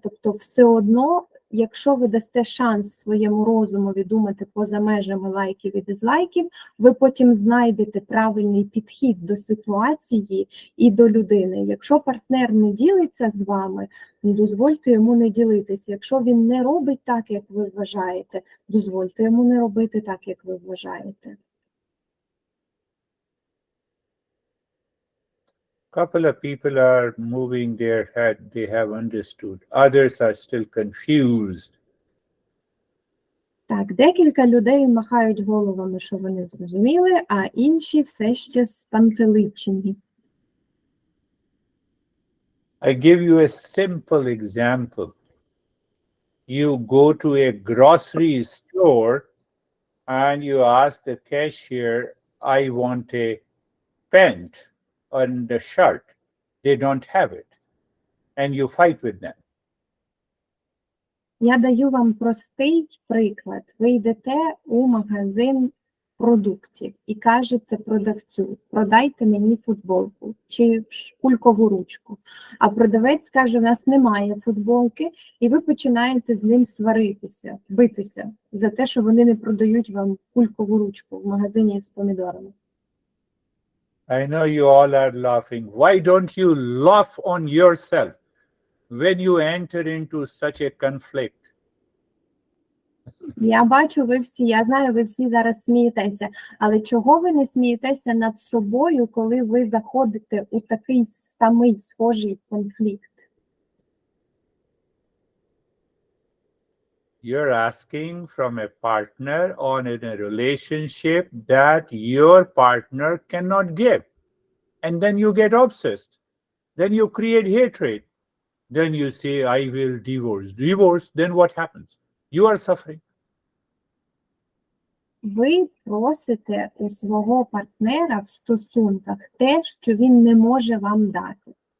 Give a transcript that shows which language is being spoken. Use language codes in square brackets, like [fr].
[uk] Тобто все одно, якщо ви дасте шанс своєму розумові думати поза межами лайків і дизлайків, ви потім знайдете правильний підхід до ситуації і до людини. Якщо партнер не ділиться з вами, дозвольте йому не ділитися. Якщо він не робить так, як ви вважаєте, дозвольте йому не робити так, як ви вважаєте. [en] Couple of people are moving their head, they have understood. Others are still confused. [uk] Так, декілька людей махають головами, що вони зрозуміли, а інші все ще спантеличені. [en] I give you a simple example. You go to a grocery store and you ask the cashier, I want a pant on the shirt. They don't have it. And you fight with them. [uk] Я даю вам простий приклад. Ви йдете у магазин продуктів і кажете продавцю, продайте мені футболку чи кулькову ручку. А продавець каже, у нас немає футболки, і ви починаєте з ним сваритися, битися за те, що вони не продають вам кулькову ручку в магазині з помідорами. [en] I know you all are laughing. Why don't you laugh on yourself when you enter into such a conflict? [uk] Я бачу, я знаю, ви всі зараз смієтеся, але чого ви не смієтеся над собою, коли ви заходите у такий самий схожий конфлікт? [en] You're asking from a partner or in a relationship that your partner cannot give. And then you get obsessed. Then you create hatred. Then you say, I will divorce. Divorce, then what happens? You are suffering. [uk] Ви просите у свого партнера в стосунках те, що він не може вам дати.